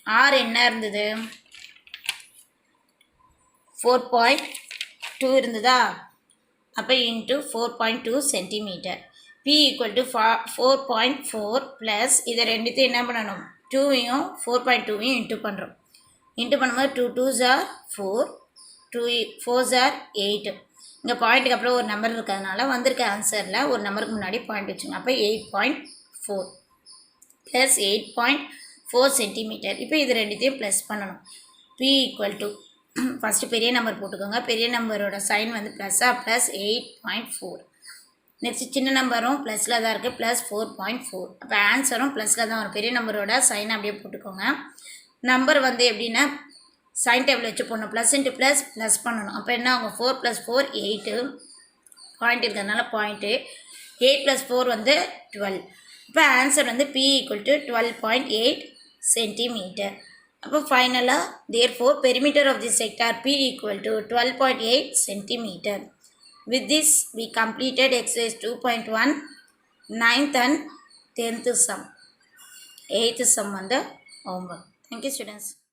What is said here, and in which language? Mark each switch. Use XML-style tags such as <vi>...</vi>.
<ta>R என்ன இருந்தது, 4.2 இருந்ததா. அப்போ into 4.2 centimetre. P equal to 4.4 plus இதை ரெண்டுத்தையும் என்ன பண்ணணும், 2வையும் 4.2வையும் இன்ட்டு பண்ணுறோம். இன்ட்டு பண்ணும்போது</ta> <en>2 2s are 4, 2 4s are 8.</en> <ta>இங்கே பாயிண்ட்டுக்கு அப்புறம் ஒரு நம்பர் இருக்கிறதுனால வந்திருக்க ஆன்சரில் ஒரு நம்பருக்கு முன்னாடி பாயிண்ட் வச்சுங்க. அப்போ 8.4 ப்ளஸ் 8.4 சென்டிமீட்டர். இப்போ இது ரெண்டுத்தையும் ப்ளஸ் பண்ணணும். P ஈக்குவல் டு ஃபஸ்ட்டு பெரிய நம்பர் போட்டுக்கோங்க. பெரிய நம்பரோட சைன் வந்து ப்ளஸ்ஸாக ப்ளஸ் 8.4. நெக்ஸ்ட் சின்ன நம்பரும் ப்ளஸில் தான் இருக்குது, ப்ளஸ் 4.4. அப்போ ஆன்சரும் ப்ளஸில் தான் வரும். பெரிய நம்பரோட சைன் அப்படியே போட்டுக்கோங்க. நம்பர் வந்து எப்படின்னா சைன் டேபிள் வச்சு போடணும், ப்ளஸ் இன்ட்டு ப்ளஸ் ப்ளஸ் பண்ணணும். அப்போ என்ன ஆகும், 4 + 4 8, பாயிண்ட் இருக்கிறதுனால பாயிண்ட்டு, 8 + 4 வந்து 12. இப்போ ஆன்சர் வந்து P ஈக்குவல் டு 12.8 சென்டிமீட்டர். அப்போ ஃபைனலாக</ta> <en>therefore perimeter of the sector P equal to 12.8 centimeter. With this we completed exercise 2.1 9th and 10th sum. 8th sum on the homework. Thank you students.</en>